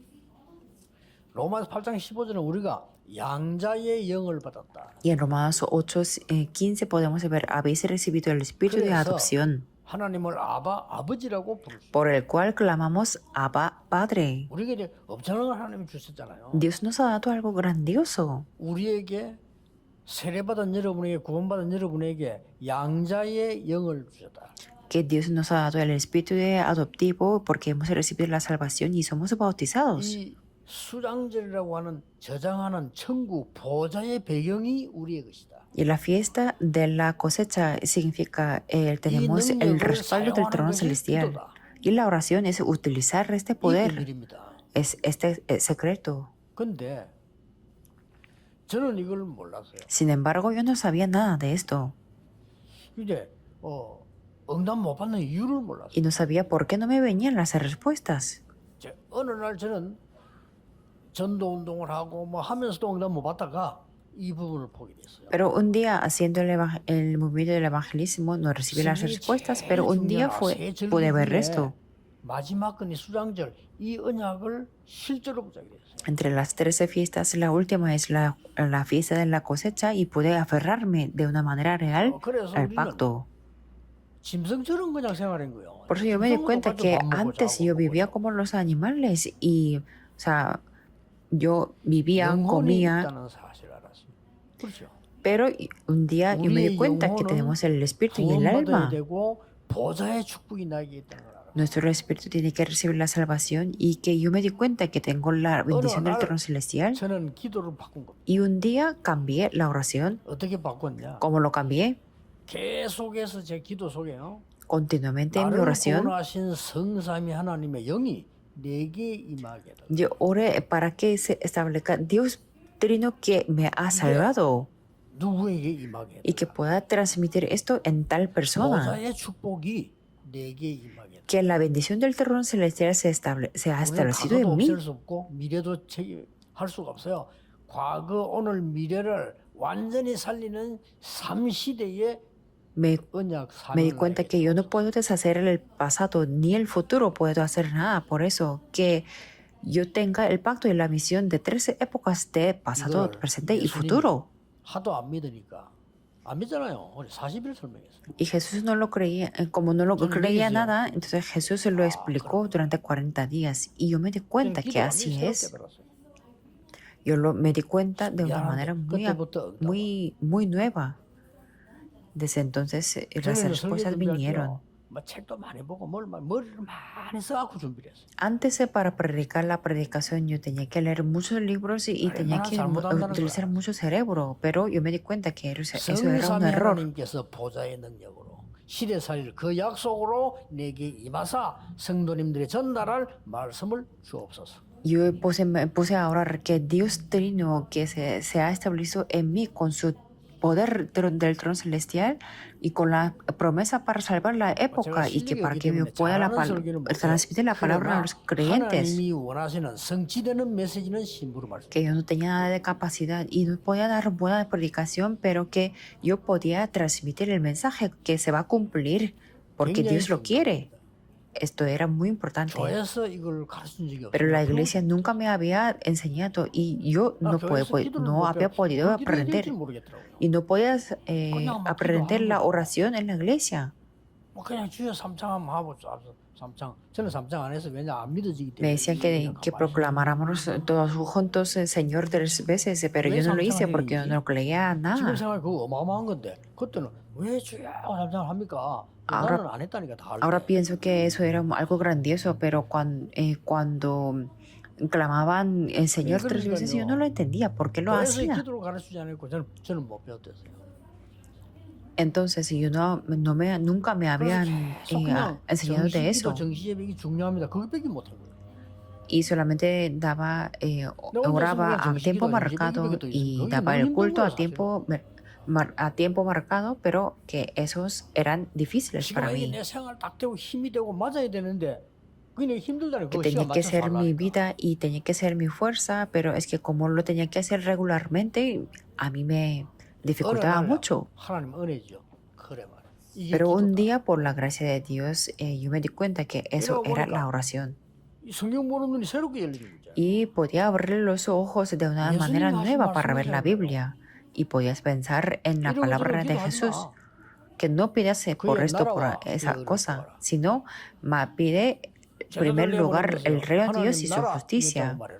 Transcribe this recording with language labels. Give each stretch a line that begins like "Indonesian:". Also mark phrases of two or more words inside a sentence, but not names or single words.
Korean: 로마서 8장 15절은 우리가 양자의 영을 받았다.
Spanish: Y en Romanos 8:15 podemos ver, habéis recibido el espíritu de
Korean: 그래서
Spanish: adopción,
Korean: 하나님을 아버지라고 부를 수.
Spanish: por el cual clamamos Abba, Padre.
Korean: 우리에게 이제 엄청난 하나님이 주셨잖아요.
Spanish: Dios nos ha dado algo grandioso.
Korean: 우리에게 세례받은 여러분에게 구원받은 여러분에게 양자의 영을 주셨다.
Spanish: Que Dios nos ha dado el espíritu de adoptivo porque hemos recibido la salvación y somos bautizados.
Korean: 이 수장절이라고 하는 저장하는 천국 보좌의 배경이 우리의 것이다.
Spanish: Y la fiesta de la cosecha significa tenemos el respaldo del trono celestial. Y la oración es utilizar este
Korean: 이
Spanish: poder,
Korean: 비밀입니다.
Spanish: es este secreto.
Korean: 근데 저는 이걸 몰랐어요.
Spanish: Sin embargo, yo no sabía nada de esto
Korean: 이제 응답 못 받는 이유를 몰랐어요.
Spanish: y no sabía por qué no me venían las respuestas.
Korean: 이제 어느 날 저는 전도 운동을 하고 뭐 하면서도 응답 못 받다가 이 부분을 보게 됐어요.
Spanish: Pero un día haciendo el movimiento del evangelismo no recibí las respuestas, pero un día pude ver esto.
Korean: 마지막 건이 수장절 이 언약을 실제로 보자게 됐어요.
Spanish: Entre las 13 fiestas, la última es la fiesta de la cosecha y pude aferrarme de una manera real
Korean: 그래서
Spanish: al
Korean: 우리는
Spanish: pacto.
Korean: 짐승처럼 그냥 생활한 거예요.
Spanish: Por eso yo me di
Korean: 짐승으로
Spanish: cuenta
Korean: 가지고
Spanish: que
Korean: 밥 먹고
Spanish: antes
Korean: 자고
Spanish: yo
Korean: 먹고
Spanish: vivía
Korean: 자고.
Spanish: como los animales y, o sea, yo vivía,
Korean: 영혼이
Spanish: comía,
Korean: 있다는 사실을 알았어요. 그렇죠.
Spanish: pero un día yo me di
Korean: 우리의
Spanish: cuenta que
Korean: 영혼은
Spanish: tenemos el espíritu y el
Korean: 구원받아야
Spanish: alma.
Korean: 되고 보좌의 축복이 나에게 있다는 걸 알았어요.
Spanish: Nuestro espíritu tiene que recibir la salvación y que yo me di cuenta que tengo la bendición del trono celestial.
Korean: 저는 기도를 바꾼 겁니다.
Spanish: Y un día cambié la oración.
Korean: 어떻게 바꿨냐?
Spanish: ¿Cómo lo cambié?
Korean: 계속해서 제 기도 속에요.
Spanish: Continuamente en mi
Korean: 나를
Spanish: oración.
Korean: 구원하신 성삼위 하나님의 영이 내게 임하게 해달라.
Spanish: Yo oré para que se establezca Dios Trino que me ha salvado
Korean: 누구에게 임하게
Spanish: y que
Korean: 해달라.
Spanish: pueda transmitir esto en tal persona.
Korean: 보좌의 축복이 내게 임하게 해달라.
Spanish: Que la bendición del trono celestial se ha
Korean: 우리는
Spanish: establecido
Korean: 과거도
Spanish: en mí.
Korean: 없앨 수 없고 미래도 할 수가 없어요. 과거, 오늘, 미래를 완전히 살리는 3시대의
Spanish: Me
Korean: 언약
Spanish: Me di
Korean: 사명을
Spanish: cuenta
Korean: 나에게
Spanish: que yo no
Korean: 주었습니다.
Spanish: puedo deshacer el pasado ni el futuro puedo hacer nada. Por eso que yo tenga el pacto y la misión de 13 épocas de pasado,
Korean: 이걸
Spanish: presente y
Korean: 예수님이
Spanish: futuro.
Korean: 하도 안 믿으니까 안 믿잖아요. 우리 40일 설명했어요.
Spanish: Y Jesús no lo creía, como no lo
Korean: 저는
Spanish: creía
Korean: 믿으세요.
Spanish: nada, entonces Jesús se lo explicó durante 40 días. Y yo me di
Korean: 저는
Spanish: cuenta que
Korean: 기도 완전히
Spanish: así
Korean: 새롭게
Spanish: es.
Korean: 배웠어요.
Spanish: Me di cuenta de una manera
Korean: 미안한데 그때부터 응답.
Spanish: muy nueva. Desde entonces las
Korean: 저는 설교
Spanish: respuestas
Korean: 준비할
Spanish: vinieron.
Korean: 때요. 뭐 책도 많이 보고 머리를 많이 써갖고 준비를 했어요.
Spanish: Antes para predicar la predicación yo tenía que leer muchos libros y tenía
Korean: 얼마나
Spanish: que
Korean: 잘못한다는
Spanish: utilizar
Korean: 거야.
Spanish: mucho cerebro, pero yo me di cuenta que eso era un
Korean: 성삼위
Spanish: error.
Korean: 하나님께서 보좌의 능력으로 시대살이를 그 약속으로 내게 임하사 성도님들의 전달할 말씀을 주옵소서.
Spanish: Yo me puse a orar que Dios Trino que se ha establecido en mí con su poder del trono celestial y con la promesa para salvar la época y que para que me pueda transmitir la palabra a los creyentes.
Korean: 하나님이 원하시는 성취되는 메시지는 신부로 말씀.
Spanish: Que yo no tenía nada de capacidad y no podía dar buena predicación, pero que yo podía transmitir el mensaje que se va a cumplir porque Dios lo quiere. Esto era muy importante.
Korean: 교회에서 이걸 가르친 적이
Spanish: Pero la
Korean: 없어요.
Spanish: iglesia nunca me había enseñado y yo no había podido aprender. Y no podías aprender la oración en la iglesia.
Korean: 뭐 그냥 주여 삼창 한번 하고 삼창. 저는 삼창 안 해서 왜냐 안 믿어지기 때문에.
Spanish: Me decían que proclamáramos todos juntos el Señor 3 veces, pero yo no lo hice porque yo no creía
Korean: 지금
Spanish: nada.
Korean: 생각해 그거 어마어마한 건데 그때는 왜 주여 하고 삼창을 합니까?
Spanish: Ahora-
Korean: 나는 안 했다니까 다 알고.
Spanish: Ahora pienso que eso era algo grandioso, pero cuando clamaban el Señor 3 veces yo no lo entendía. ¿Por qué lo
Korean: 교회에서
Spanish: hacía?
Korean: 기도를 가르치지 않았고 저는 못 배웠댔어요.
Spanish: Entonces nunca me habían enseñado de eso.
Korean: 정시예배이 중요합니다. 그것밖에 못하고요.
Spanish: Y solamente oraba a tiempo marcado y daba el culto a tiempo marcado, pero que esos eran difíciles para
Korean: 지금 이게
Spanish: mí.
Korean: 내 생활 딱 되고 힘이 되고 맞아야 되는데 그게 힘들다는
Spanish: Que
Korean: 거
Spanish: tenía
Korean: 시간
Spanish: que
Korean: 맞춰서
Spanish: ser mi
Korean: 하려니까.
Spanish: vida y tenía que ser mi fuerza, pero es que como lo tenía que hacer regularmente, a mí me dificultaba
Korean: 어느 날
Spanish: mucho.
Korean: 하나님 은혜죠. 그래 말이야. 이게
Spanish: Pero un
Korean: 기도다.
Spanish: día, por la gracia de Dios, yo me di cuenta que eso era la oración.
Korean: 이 성경 보는 눈이 새롭게 열리는 거죠.
Spanish: Y podía abrir los ojos de una manera nueva para ver la Biblia. Y podías pensar en la palabra de Jesús. Que no pidas por esto, por esa cosa, sino pide en primer lugar el reino de Dios y su justicia.